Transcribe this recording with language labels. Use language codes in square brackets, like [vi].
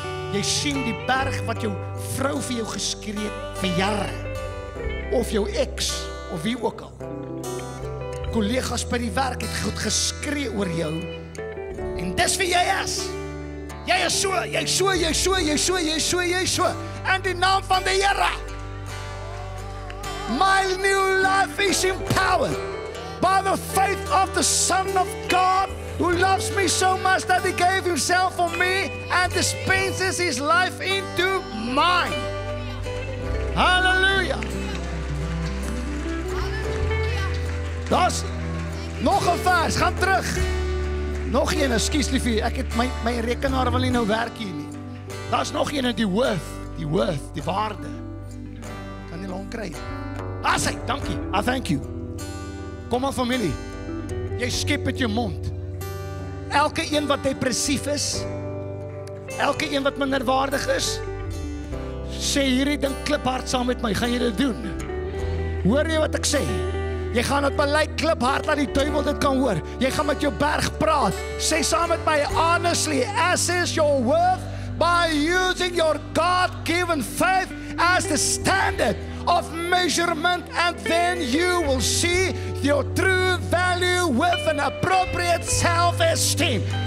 [af] Jy sien die berg wat jou vrou vir jou geskree het vir jare. Of jou ex of wie ook al. Kollegas by die werk het goed geskree oor jou. En dis wie jy is. Jy is so, jy so, jy so, jy so, jy so, jy so. In die naam van die Here. [en] My new life is empowered by the faith of the Son of God who loves me so much that he gave himself for me and dispenses his life into mine. [af] Hallelujah. Das nog 'n vers, gaan terug. Nog een, ekskuus liefie, ek het my rekenaar wil nie nou werk hier nie. Daar's nog een, die worth, die waarde. Kan jy hom kry? Asai, dankie. [en] Thank you. [af] Kom aan familie. Jy skep met jou mond. Elke een wat depressief is, elke een wat minderwaardig is, sê hierdie ding kliphard saam met my, gaan jy dit doen? Hoor jy wat ek sê? Jy gaan dit belyk kliphard dat die duiwel dit kan hoor. Jy gaan met jou berg praat. Sê saam met my, [en] honestly, assess your worth by using your God-given faith as the standard of measurement, and then you will see your true value with an appropriate self-esteem.